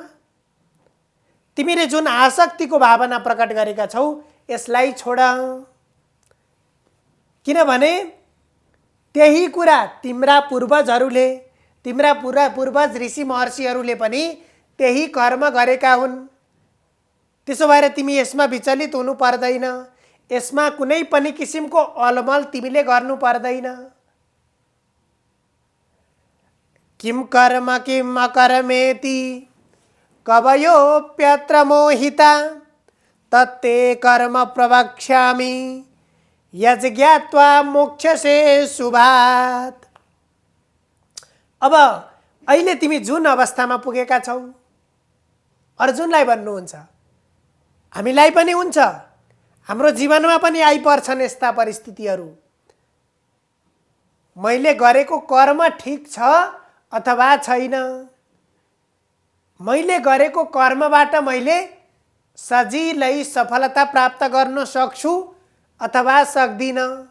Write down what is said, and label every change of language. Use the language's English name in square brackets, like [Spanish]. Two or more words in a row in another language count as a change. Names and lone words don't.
[Nepali] तिमीले जुन आसक्तिको भावना प्रकट गरेका छौ यसलाई छोड, किनभने त्यही कुरा तिम्रा पूर्वजहरूले, तिम्रा पूर्वज ऋषि महर्षिहरूले पनि त्यही कर्म गरेका हुन्। त्यसो भएर तिमी यसमा विचलित हुनु पर्दैन, यसमा कुनै पनि किसिमको अलमल तिमीले गर्नु पर्दैन। [Sanskrit] किम कर्म किम अकर्मेति कवयोप्यत्र मोहिता, तत्ते कर्म प्रवक्ष्यामि यज्ञात्वा मोक्षसे शुभात्। [Nepali] अब अहिले तिमी जुन अवस्थामा पुगेका छौ, अर्जुनलाई भन्नुहुन्छ, हामीलाई पनि हुन्छ, हाम्रो जीवनमा पनि आइपर्छन् यस्ता परिस्थितिहरू। मैले गरेको कर्म ठिक छ अथवा छैन, मैले गरेको कर्मबाट मैले सजिलै सफलता प्राप्त गर्न सक्छु अथवा सक्दिन।